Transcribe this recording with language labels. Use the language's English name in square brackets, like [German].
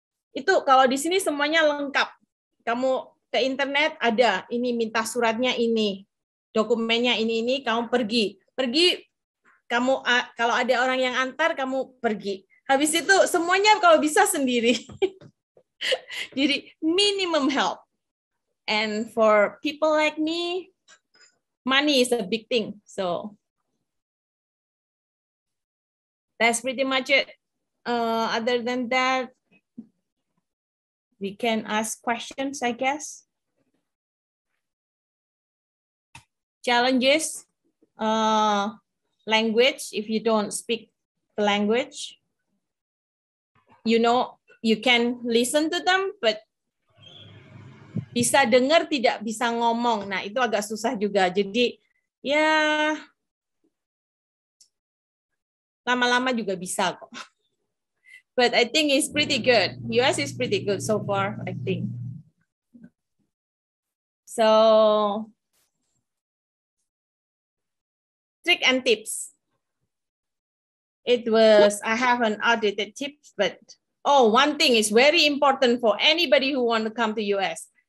[Indonesian] Itu kalau di sini semuanya lengkap. Kamu ke internet ada, ini minta suratnya ini, dokumennya ini, kamu pergi, kamu kalau ada orang yang antar, kamu pergi. Habis itu semuanya kalau bisa sendiri. [English] Jadi minimum help. And for people like me, money is a big thing. So that's pretty much it. Other than that, we can ask questions, I guess. Challenges, language. If you don't speak the language, you know, you can listen to them, but [Indonesian] bisa dengar, tidak bisa ngomong. Nah, itu agak susah juga. Jadi, ya, lama-lama juga bisa kok. [English] But I think it's pretty good. US is pretty good so far, I think. So, trick and tips. I have an outdated tips, but one thing is very important for anybody who want to come to US.